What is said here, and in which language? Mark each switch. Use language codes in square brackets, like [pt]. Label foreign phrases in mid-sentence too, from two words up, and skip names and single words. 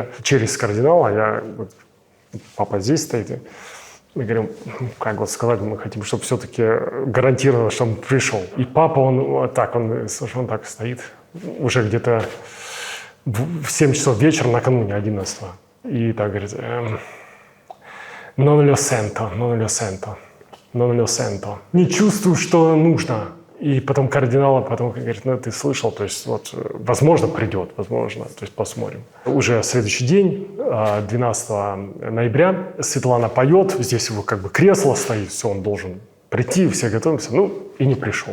[ru] Через кардинала я... Папа здесь стоит. Мы говорим, как вот сказать, мы хотим, чтобы все-таки гарантировано, что он пришел. И папа, он так стоит, уже где-то в 7 часов вечера накануне 11-го. И так говорит, [it] non lo sento, non lo sento, non lo sento. [ru] Не чувствую, что нужно. И потом кардинал говорит, ну ты слышал, то есть вот возможно придет, возможно, то есть посмотрим. Уже следующий день, 12 ноября, Светлана поет, здесь его как бы кресло стоит, все, он должен прийти, все готовимся, ну и не пришел.